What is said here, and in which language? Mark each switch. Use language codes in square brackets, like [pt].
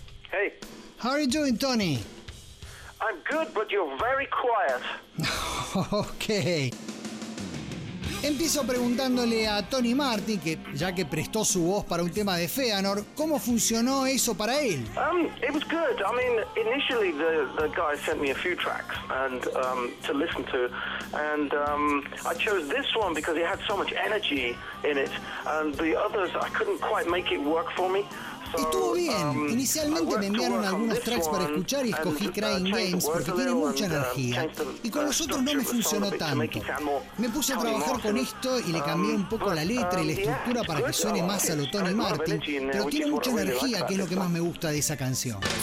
[en] Hey. How are you doing, Tony? I'm good, but you're very quiet. Okay. [es] Empiezo preguntándole a Tony Martin, que ya que prestó su voz para un tema de Feanor, ¿cómo funcionó eso para él? [en] It was good. I mean, initially the guy sent me a few tracks and to listen to, and I chose this one because it had so much energy in it, and the others I couldn't quite make it work for me. [es] Estuvo bien. Inicialmente me enviaron algunos tracks para escuchar y escogí Crying Games porque tiene mucha energía. Y con los otros no me funcionó tanto. Me puse a trabajar con esto y le cambié un poco la letra y la estructura para que suene más a lo Tony Martin, pero tiene mucha energía, que es lo que más me gusta de esa canción.